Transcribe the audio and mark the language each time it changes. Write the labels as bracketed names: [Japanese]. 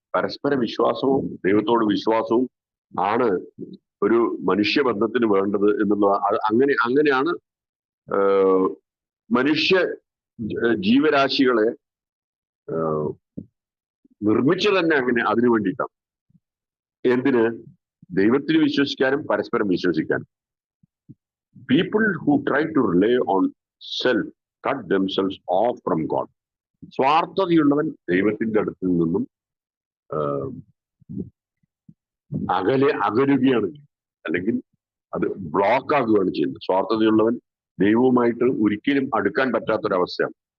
[Malayalam] പരസ്പര വിശ്വാസവും ദൈവത്തോട് വിശ്വാസവും ആണ് ഒരു മനുഷ്യബന്ധത്തിന് വേണ്ടത് എന്നുള്ളത്. അങ്ങനെയാണ് മനുഷ്യ ജീവരാശികളെ നിർമ്മിച്ചത് തന്നെ അതിനു വേണ്ടിയിട്ടാണ്. എന്തിന്? ദൈവത്തിൽ വിശ്വസിക്കാനും പരസ്പരം വിശ്വസിക്കാനും. [English] People who try to rely on self cut themselves off from God. [Malayalam] സ്വാർത്ഥതയുള്ളവൻ ദൈവത്തിന്റെ അടുത്തിൽ നിന്നും അകലുകയാണ്, അല്ലെങ്കിൽ അത് ബ്ലോക്ക് ആകുകയാണ് ചെയ്യുന്നത്. സ്വാർത്ഥതയുള്ളവൻ ദൈവവുമായിട്ട് ഒരിക്കലും അടുക്കാൻ പറ്റാത്തൊരവസ്ഥയാണ്.